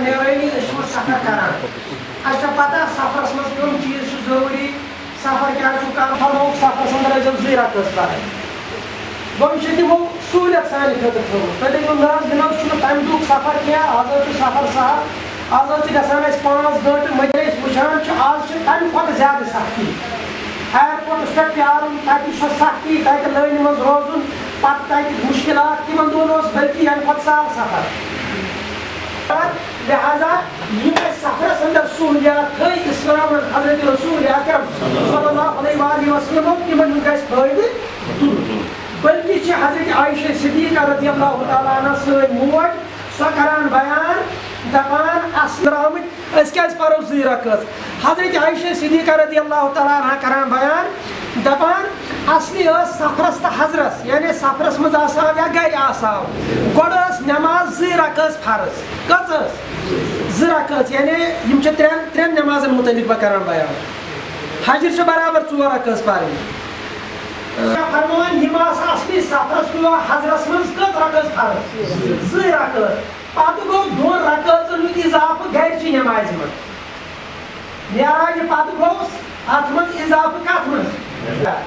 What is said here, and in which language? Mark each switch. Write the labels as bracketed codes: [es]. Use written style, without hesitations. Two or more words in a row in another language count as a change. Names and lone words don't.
[ks] نیرٲنی أسۍ چھِ سفر کران اَسہِ چھےٚ پتہ سفرس منٛز کٕم چیٖز چھِ ضروٗری سفر کیٛاہ چھُ کرُن فرمووُکھ سفرس اندر ٲسۍزیو 2 رکٲژ پرٕنۍ گوٚو یہِ چھُ تِمو سہوٗلیت سانہِ خٲطرٕ تھوٚومُت تُہۍ دٔپِو نہ حظ جِناب چھُنہٕ تَمہِ دۄہُک سفر کینٛہہ آز حظ چھُ سفر سہل آز حظ چھِ گژھان اَسہِ 5 گٲنٛٹہٕ مگر أسۍ وٕچھان چھِ آز چھِ تَمہِ کھۄتہٕ زیادٕ سختی ایرپورٹس پٮ۪ٹھ پیارُن تَتہِ چھُ سختی تَتہِ لٲنہِ منٛز روزُن پتہٕ تَتہِ مُشکِلات تِمن دۄہن اوس بٔلکہِ ییٚمہِ کھۄتہٕ سہل سفر لہذا یِم اَسہِ سفرس اندر سہوٗلیات تھٲے اسلامن حضرت رسول اکرم [ar] صلی اللہ علیہ وآلہ وسلم [ks] تِمن ہُنٛد گژھِ فٲیدٕ تُلُن بٔلکہِ چھِ حضرت عائشہ صدیقہ [ar] رضی اللہ تعالیٰ [ks] عنہ سٲنۍ موج سۄ کران بیان دپان اصل آمٕتۍ أسۍ کیازِ پرو 2 رکٲژ حضرت عائشہ صدیقہ [ar] رضی اللہ تعالیٰ عنہ [ks] کران بیان دپان اصلی ٲس سفرس تہٕ حضرس یعنی سفرس منٛز آساو یا گرِ آساو گۄڈٕ ٲس نٮ۪ماز 2 رکٲژ فرض کٔژ ٲس 2 رکٲژ یعنی یِم چھِ ترٛٮ۪ن نٮ۪مازن مُتعلق بہٕ کران بیان حجر چھِ برابر 4 رکٲژ پرٕنۍ فرماوان یِم آسہٕ اصلی سفرس کُن حضرس منٛز کٔژ رکٲژ فرض 2 رکٲژ پتہٕ گوٚو 2 رکٲژن ہُنٛد اضافہٕ گرِچہِ نٮ۪مازِ منٛز معراج پتہٕ گوٚو اتھ منٛز اضافہٕ کتھ منٛز